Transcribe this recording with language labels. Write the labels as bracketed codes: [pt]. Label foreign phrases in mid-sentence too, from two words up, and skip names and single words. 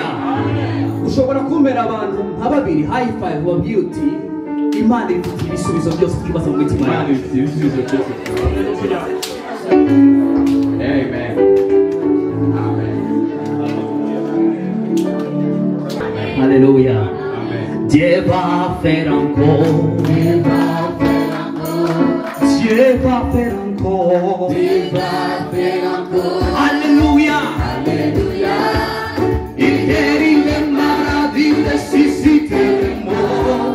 [rw] Ushobora kumera abantu nka babiri [en] high five [rw] wabwiye uti Imana ifite ibisubizo byose twibaza mu mitima yacu. Amen. Haleluya. [fr] Dieu va faire encore. Dieu va faire encore. Alléluia. Il guérit les maladies, il ressuscite les morts.